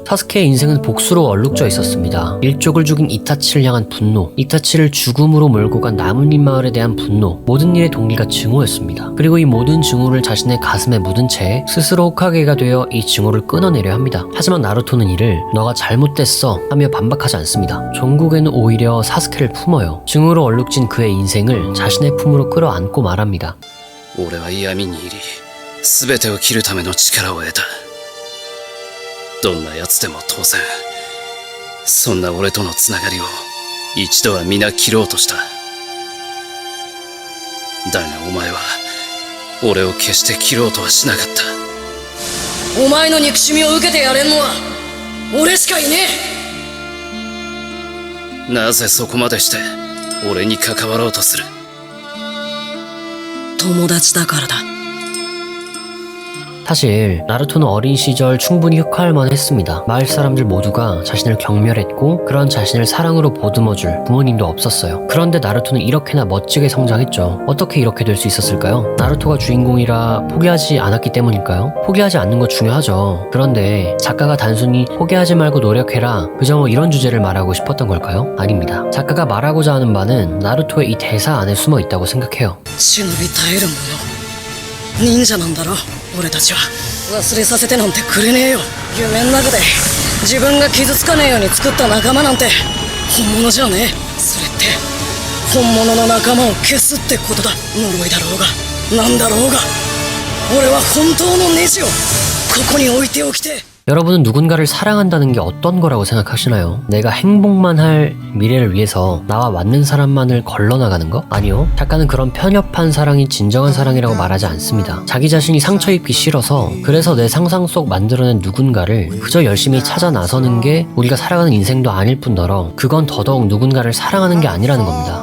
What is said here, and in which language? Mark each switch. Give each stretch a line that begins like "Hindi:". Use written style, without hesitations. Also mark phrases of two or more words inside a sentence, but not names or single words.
Korean: 사스케의 인생은 복수로 얼룩져 있었습니다. 일족을 죽인 이타치를 향한 분노, 이타치를 죽음으로 몰고 간 나뭇잎 마을에 대한 분노, 모든 일의 동기가 증오였습니다. 그리고 이 모든 증오를 자신의 가슴에 묻은 채 스스로 호카게가 되어 이 증오를 끊어내려 합니다. 하지만 나루토는 이를 너가 잘못됐어 하며 반박하지 않습니다. 종국에는 오히려 사스케를 품어요. 증오로 얼룩진 그의 인생을 자신의 품으로 끌어안고 말합니다.
Japanese: 俺は闇に入り全てを切るための力を得た。どんな奴でも当然そんな俺とのつながりを一度は皆切ろうとした。だがお前は俺を決して切ろうとはしなかった。お前の憎しみを受けてやれんのは俺しかいねえ。なぜそこまでして俺に関わろうとする。友達だからだ。
Korean: 사실 나루토는 어린 시절 충분히 흑화할만 했습니다. 마을 사람들 모두가 자신을 경멸했고 그런 자신을 사랑으로 보듬어줄 부모님도 없었어요. 그런데 나루토는 이렇게나 멋지게 성장했죠. 어떻게 이렇게 될 수 있었을까요? 나루토가 주인공이라 포기하지 않았기 때문일까요? 포기하지 않는 거 중요하죠. 그런데 작가가 단순히 포기하지 말고 노력해라 그저 뭐 이런 주제를 말하고 싶었던 걸까요? 아닙니다. 작가가 말하고자 하는 바는 나루토의 이 대사 안에 숨어 있다고 생각해요.
Japanese: 忍び耐える者忍者なんだろ俺たちは。忘れさせてなんてくれねえよ。夢の中で自分が傷つかねえように作った仲間なんて本物じゃねえ。それって本物の仲間を消すってことだ。呪いだろうがなんだろうが俺は本当のネジをここに置いておきて。
Korean: 여러분은 누군가를 사랑한다는 게 어떤 거라고 생각하시나요? 내가 행복만 할 미래를 위해서 나와 맞는 사람만을 걸러나가는 거? 아니요. 작가는 그런 편협한 사랑이 진정한 사랑이라고 말하지 않습니다. 자기 자신이 상처 입기 싫어서 그래서 내 상상 속 만들어낸 누군가를 그저 열심히 찾아 나서는 게 우리가 살아가는 인생도 아닐 뿐더러 그건 더더욱 누군가를 사랑하는 게 아니라는 겁니다.